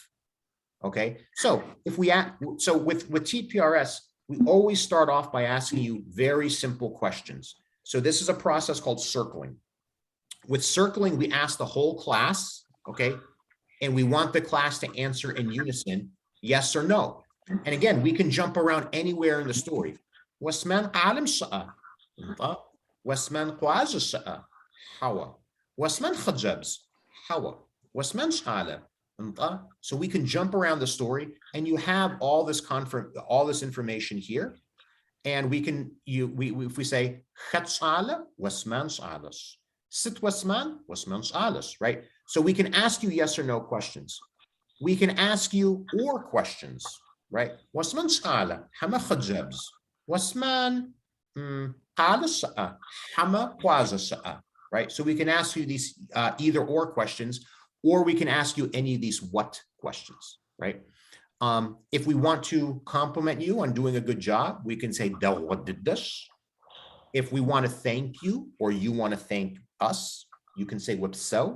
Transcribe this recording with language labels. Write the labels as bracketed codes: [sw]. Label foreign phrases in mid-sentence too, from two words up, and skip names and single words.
[en] Okay, so with TPRS, we always start off by asking you very simple questions. So this is a process called circling. With circling, we ask the whole class, okay, and we want the class to answer in unison, yes or no. And again, we can jump around anywhere in the story. Wasman alim sha'a, wasman qawaz sha'a, hawa, wasman khajabs, hawa, wasman shala. So we can jump around the story, and you have all this information here, and we can if we say khat shala wasman shalas, sit wasman shalas, right? So we can ask you yes or no questions. We can ask you or questions, right? Wasman shala hama khajabs, wasman qala sha'a hama qaza sha'a, right? So we can ask you these either or questions, or we can ask you any of these what questions, right? If we want to compliment you on doing a good job, we can say dawadiddash. If we want to thank you or you want to thank us, you can say wipso.